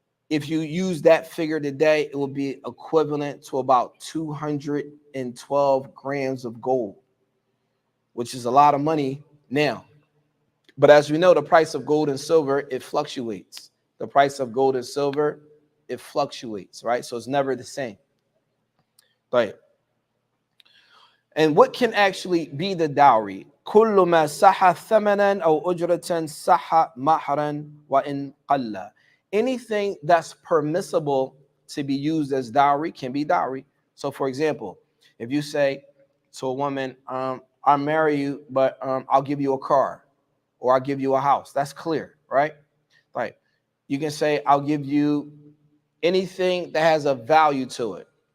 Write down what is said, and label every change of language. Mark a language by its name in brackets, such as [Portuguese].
[English] If you use that figure today, it will be equivalent to about 212 grams of gold, which is a lot of money now. But as we know, the price of gold and silver, it fluctuates. The price of gold and silver, it fluctuates, right? So it's never the same. Right. And what can actually be the dowry? [Arabic] كل ما صح ثمنا أو أجرة صح مهرا وإن قل. [English] Anything that's permissible to be used as dowry can be dowry. So, for example, if you say to a woman, I'll marry you, but I'll give you a car, or I'll give you a house. That's clear, right? Right. You can say, I'll give you anything that has a value to it.